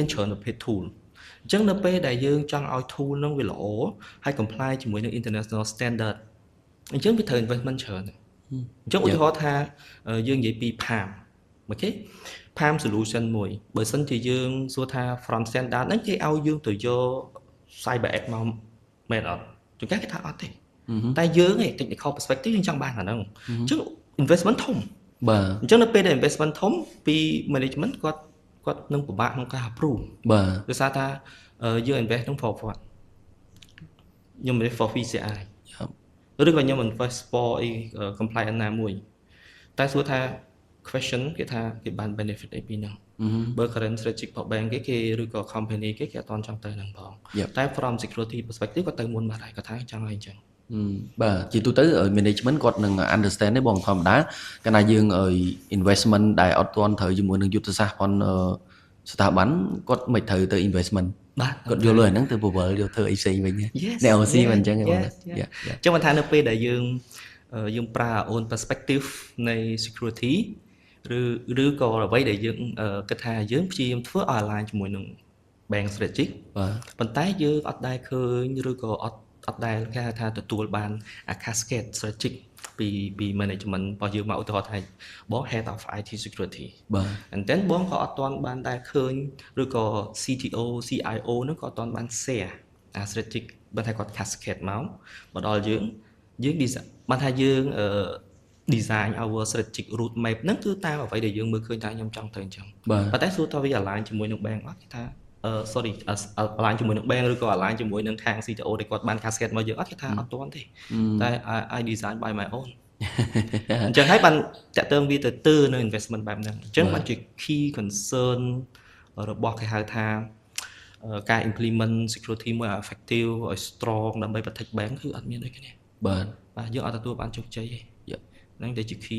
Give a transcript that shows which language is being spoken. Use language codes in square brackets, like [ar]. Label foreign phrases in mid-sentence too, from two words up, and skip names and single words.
[km] ច្រើនប្រភេទ tool អញ្ចឹងនៅពេលដែលយើងចង់ឲ្យ tool ហ្នឹងវាល្អហើយ comply ជាមួយនឹង [en] international standard [km] អញ្ចឹងវាត្រូវ investment ច្រើនអញ្ចឹងឧទាហរណ៍ថាយើងនិយាយពី PAM អូខេ [en] PAM solution [km] មួយបើសិនជាយើងសួរថា [en] from standard [km] ហ្នឹងគេឲ្យយើងទៅយក [en] cyber act [km] មកមែនអត់ជួនកាលគេថាអត់ទេតែយើងឯង [en] technical perspective [km] យើងចង់បានអាហ្នឹងអញ្ចឹង investment ធំ បាទ អញ្ចឹងនៅពេលដែល investment ធំពី management គាត់នឹងពិបាកក្នុងការ approve បាទ ដោយសារថាយើង invest ក្នុង [en] for what [km] ខ្ញុំ [en] invest for PCI [km] ឬក៏ខ្ញុំ [en] invest for [km] អី compliance ណាមួយតែសួរថា question គេថាគេបាន benefit អីពីហ្នឹងបើ [en] current strategic [km] របស់ bank គេឬក៏ company គេអត់ទាន់ចង់ទៅហ្នឹងផងតែ [en] from security perspective [km] គាត់ទៅមុនបាត់ហើយគាត់ថាចង់ឲ្យអញ្ចឹង បាទជាទូទៅ management គាត់នឹង understand ទេបងធម្មតាកាលណាយើងinvestment ដែលអត់ទាន់ត្រូវជាមួយនឹងយុទ្ធសាស្ត្រផងស្ថាប័នគាត់មិនត្រូវទៅ investment បាទ គាត់យកលុយហ្នឹងទៅ powell យកធ្វើអីផ្សេងវិញអ្នក OC មិនអញ្ចឹងទេបង អញ្ចឹងមិនថានៅពេលដែលយើងប្រើ [en] own perspective [km] នៃ security ឬក៏អ្វីដែលយើងគិតថាយើងព្យាយាមធ្វើឲ្យ align ជាមួយនឹង [en] bank strategic [km] ប៉ុន្តែយើងអត់ដែលឃើញឬក៏អត់ដែលគេថាទទួលបាន [en] cascade strategic [km] ពី management របស់យើងមកឧទាហរណ៍ថាបង [en] head of IT security [km] បាទ [en] and then [km] បងក៏អត់ទាន់បានដែលឃើញឬក៏ [en] CTO CIO [km] ហ្នឹងក៏អត់ទាន់បាន [en] share strategic [km] បើថាគាត់ cascade មកដល់យើង design បានថាយើង [en] design our strategic road map [km] ហ្នឹងគឺតាមអ្វីដែលយើងមើលឃើញថាខ្ញុំចង់ទៅអញ្ចឹងប៉ុន្តែសួរថាវា align ជាមួយនឹង bank អត់គេ ថា [en] sorry align [km] ជាមួយនឹង bank ឬក៏ align ជាមួយនឹងខាង CTO ដែលគាត់បាន cascade មកយើងអត់គេថាអត់ទាន់ទេតែ [en] I design by my own [km] អញ្ចឹងហើយបានតាក់ទងវាទៅនៅ investment បែបហ្នឹងអញ្ចឹងបានជា [en] key concern [km] របស់គេហៅថាការ [en] implement security [km] មួយ effective ឲ្យ strong ដើម្បី [en] protect bank [km] គឺអត់មានដូចគ្នាបាទយើងអត់ទទួលបានជោគជ័យទេហ្នឹងតែជា key